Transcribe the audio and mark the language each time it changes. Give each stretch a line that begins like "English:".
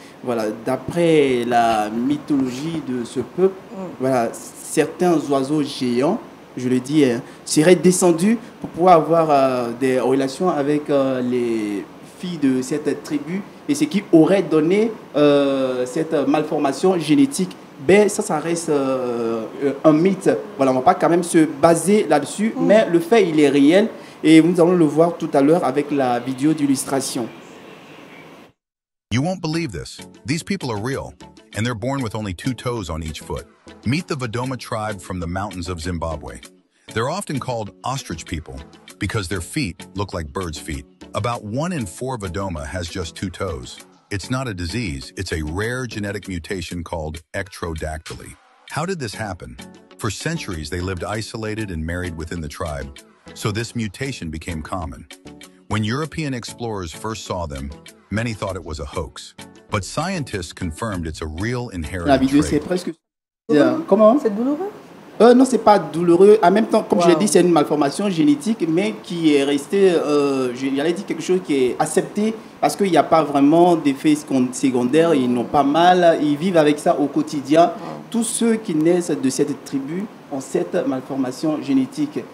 French: Voilà, d'après la mythologie de ce peuple, voilà, certains oiseaux géants, je le dis, seraient descendus pour pouvoir avoir des relations avec les filles de cette tribu, et ce qui aurait donné cette malformation génétique. Ben, ça reste un mythe. Voilà, on ne va pas quand même se baser là-dessus, mais le fait, il est réel, et nous allons le voir tout à l'heure avec la vidéo d'illustration.
English: You won't believe this. These people are real, and they're born with only 2 toes on each foot. Meet the Vadoma tribe from the mountains of Zimbabwe. They're often called ostrich people because their feet look like birds' feet. About 1 in 4 Vadoma has just 2 toes. It's not a disease, it's a rare genetic mutation called ectrodactyly. How did this happen? For centuries, they lived isolated and married within the tribe, so this mutation became common. When European explorers first saw them, many thought it was a hoax, but scientists confirmed it's a real inherited
French: La vidéo, c'est presque... Comment? C'est douloureux? Non, c'est pas douloureux. En même temps, comme je l'ai dit, c'est une malformation génétique, mais qui est restée, j'allais dire quelque chose qui est accepté, parce qu'il n'y a pas vraiment d'effets secondaires, ils n'ont pas mal, ils vivent avec ça au quotidien. Tous ceux qui naissent de cette tribu ont cette malformation génétique.